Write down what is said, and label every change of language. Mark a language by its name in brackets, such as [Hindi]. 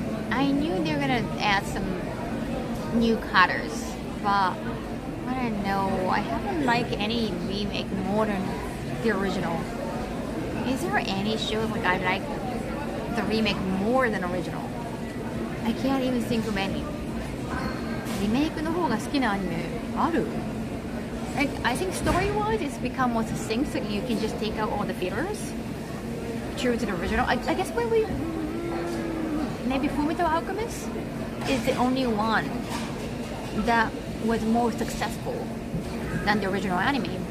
[English] I knew they were gonna add some new colors, but I don't know. I haven't liked any remake more than the original. Is there any show like I like the remake more than original? I can't even think of any. [Japanese] リメイクの方が好きなアニメある? [English] I think story-wise it's become more succinct, so you can just take out all the fillers. True to the original. I guess maybe Fullmetal Alchemist is the only one that was more successful than the original anime.